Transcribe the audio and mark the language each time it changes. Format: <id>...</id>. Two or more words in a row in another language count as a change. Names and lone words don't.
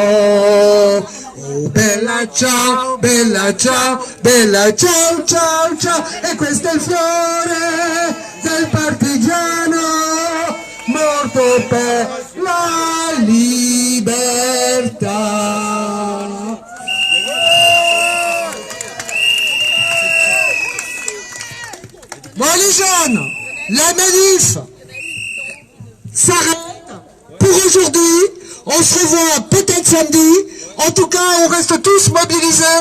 <it>Oh bella ciao, bella ciao, bella ciao, ciao, ciao. E questo è il fiore del partigiano morto per la libertà.</it> <fr>Bon les jeunes, la manif s'arrête pour aujourd'hui. On se revoit peut-être samedi. En tout cas, on reste tous mobilisés.</fr>